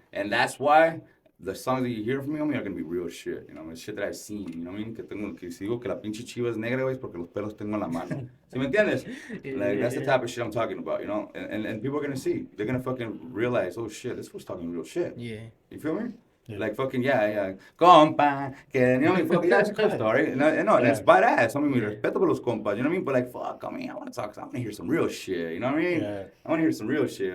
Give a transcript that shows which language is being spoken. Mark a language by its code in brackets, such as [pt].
[en] And that's why the songs that you hear from me, homie, are gonna be real shit. You know, it's shit that I've seen. You know what I mean? [es] Que si digo que la pinche chiva es negra, güey, es porque los pelos tengo en la mano. ¿Sí me entiendes? [en] Like, that's the type of shit I'm talking about, you know? And people are gonna see. They're gonna fucking realize, oh shit, this was talking real shit. Yeah. You feel me? Yeah. Like fucking, yeah. Compa, que, you know what I mean? Fucking, that's a cool story. No, that's badass. I mean, we respeto por los compas, you know what I mean? But like, fuck, I mean, I want to talk, I want to hear some real shit, you know what I mean? Yeah. I want to hear some real shit.